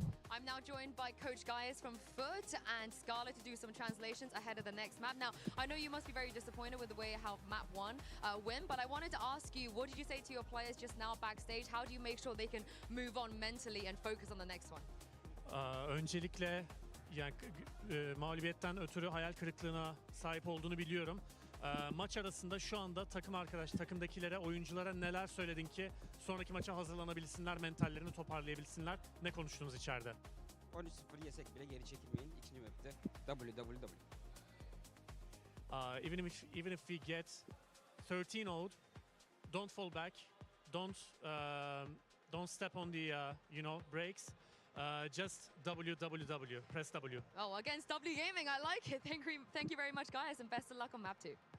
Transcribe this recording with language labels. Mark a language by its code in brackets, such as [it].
[en] I'm now joined by Coach Gaius from FUT and Scarlett to do some translations ahead of the next map. Now, I know you must be very disappointed with the way how map 1 went, but I wanted to ask you, what did you say to your players just now backstage? How do you make sure they can move on mentally and focus on the next one? [tr] Öncelikle yani mağlubiyetten ötürü hayal kırıklığına sahip olduğunu biliyorum. Maç arasında şu anda takımdakilere, oyunculara neler söyledin ki sonraki maça hazırlanabilsinler, mentallerini toparlayabilsinler? Ne konuştunuz içeride? 13-0 yesek bile geri çekilmeyin. İkinci map'te www. [en] Even if we get 13-0, don't fall back, don't step on the brakes. Just www, press W. Oh, against W Gaming, I like it. Thank you very much, guys, and best of luck on map 2.